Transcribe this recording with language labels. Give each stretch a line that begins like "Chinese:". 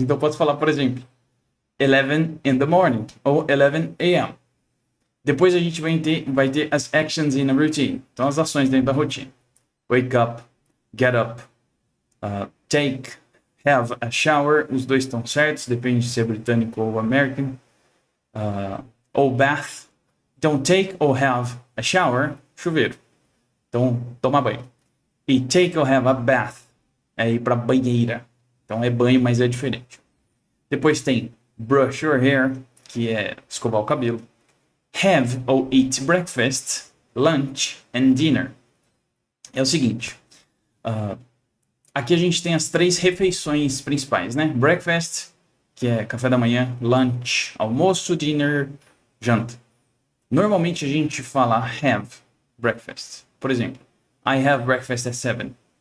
Portuguese: Então, pode falar, por exemplo,
English: 11 in the morning
Portuguese: ou
English: 11 a.m.
Portuguese: Depois a gente vai ter as
English: actions in a routine.
Portuguese: Então, as ações dentro da rotina.
English: Wake up, get up, take, have a shower,
Portuguese: os dois estão certos, depende se é britânico ou American. Ou
English: bath, don't take or have a shower,
Portuguese: chuveiro. Então, tomar banho. E
English: take or have a bath,
Portuguese: é ir pra banheira. Então é banho, mas é diferente. Depois tem
English: brush your hair,
Portuguese: que é escovar o cabelo.
English: Have
Portuguese: ou
English: eat breakfast, lunch and dinner.
Portuguese: É o seguinte, aqui a gente tem as 3 refeições principais, né? Breakfast, que é café da manhã, lunch, almoço, dinner, janta. Normalmente a gente fala
English: have breakfast.
Portuguese: Por exemplo,
English: I have breakfast at 7.